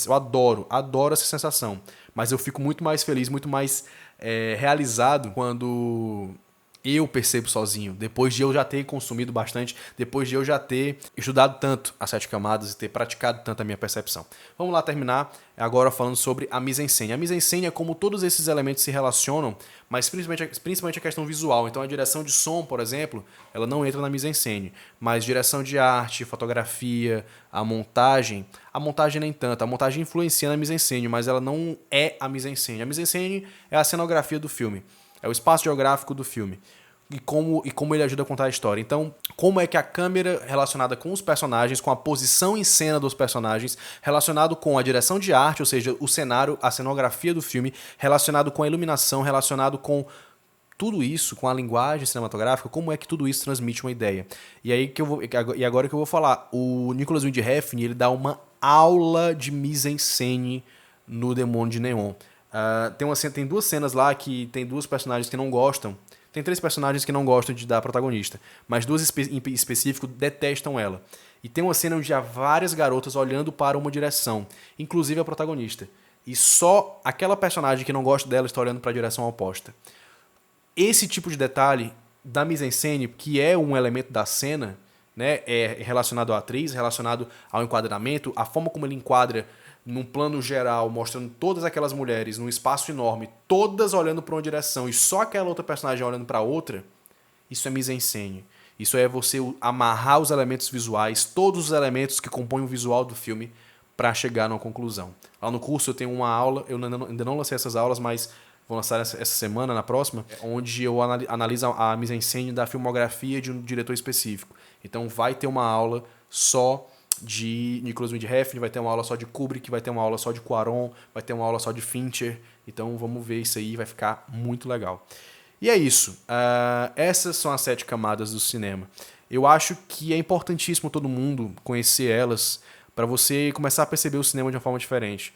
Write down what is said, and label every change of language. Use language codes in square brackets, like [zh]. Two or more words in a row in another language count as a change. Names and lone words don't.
[pt] Eu adoro essa sensação. Mas eu fico muito mais feliz, muito mais realizado quando eu percebo sozinho, depois de eu já ter consumido bastante, depois de eu já ter estudado tanto as 7 camadas e ter praticado tanto a minha percepção. Vamos lá terminar agora falando sobre a mise-en-scène. A mise-en-scène é como todos esses elementos se relacionam, mas principalmente a questão visual. Então a direção de som, por exemplo, ela não entra na mise-en-scène, mas direção de arte, fotografia, a montagem nem tanto. A montagem influencia na mise-en-scène, mas ela não é a mise-en-scène. A mise-en-scène é a cenografia do filme. É o espaço geográfico do filme. E como ele ajuda a contar a história. Então, como é que a câmera relacionada com os personagens, com a posição em cena dos personagens, relacionado com a direção de arte, ou seja, o cenário, a cenografia do filme, relacionado com a iluminação, relacionado com tudo isso, com a linguagem cinematográfica, como é que tudo isso transmite uma ideia. E agora que eu vou falar, o Nicolas Winding Refn, ele dá uma aula de mise-en-scène no Demônio de Neon. Tem 2 cenas lá que tem 2 personagens que não gostam. Tem 3 personagens que não gostam da protagonista, mas 2 em específico detestam ela. E tem uma cena onde há várias garotas olhando para uma direção, inclusive a protagonista. E só aquela personagem que não gosta dela está olhando para a direção oposta. Esse tipo de detalhe da mise-en-scène, que é um elemento da cena, né, é relacionado à atriz, relacionado ao enquadramento, a forma como ele enquadra num plano geral, mostrando todas aquelas mulheres num espaço enorme, todas olhando para uma direção e só aquela outra personagem olhando para outra, isso é mise-en-scène. Isso é você amarrar os elementos visuais, todos os elementos que compõem o visual do filme para chegar numa conclusão. Lá no curso eu tenho uma aula, eu ainda não lancei essas aulas, mas vou lançar essa semana, na próxima, onde eu analiso a mise-en-scène da filmografia de um diretor específico. Então vai ter uma aula só de Nicolas Winding Refn, vai ter uma aula só de Kubrick, vai ter uma aula só de Cuarón, vai ter uma aula só de Fincher. Então vamos ver isso aí, vai ficar muito legal. E é isso. Essas são as 7 camadas do cinema. Eu acho que é importantíssimo todo mundo conhecer elas para você começar a perceber o cinema de uma forma diferente.